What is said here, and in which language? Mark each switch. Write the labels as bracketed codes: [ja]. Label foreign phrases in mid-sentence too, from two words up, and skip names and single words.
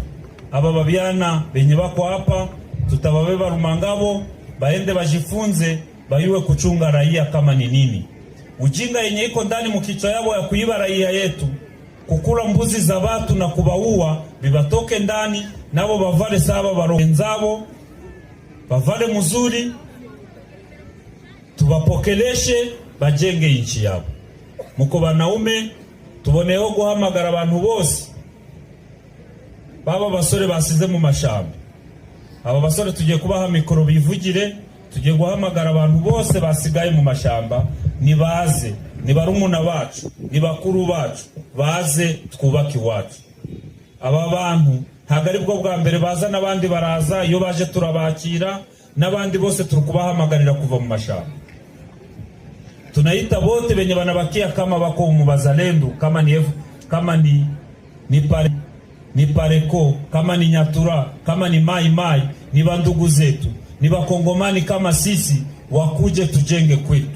[sw] Aba babiana benye bako hapa, tutababeba Rumangabo, baende bajifunze, bayuwe kuchunga raia kama ni nini. Ujinga yenye iko ndani mukichwa yabo ya kuiba raia yetu, kukula mbuzi za watu na kubaua, bibatoke ndani, nabo bavale saba barozabo, bavale muzuri, tubapokeleshe, bajenge inchi yabo. Muko banaume, [rw] tuboneho guhamagara abantu bose baba basore basize mu mashamba. Aba basore tugiye kubaha mikoro bivugire, tugiye guhamagara abantu bose basigaye mu mashamba, nibaze, ni barumuna bacu, ni bakuru bacu, baze twubaki wacu. Aba bantu ntago ari bwo bwa mbere baza, n'abandi baraza, iyo baje turabakira, n'abandi bose turukubahamagarira kuva mu mashamba. [sw] Tunaita bote benye banabakia kama bako mu Bazalendo, kama ni Pareko, kama ni Nyatura, kama ni Mai Mai, ni bandugu zetu, ni bakongomani kama sisi, wakuje tujenge kwetu.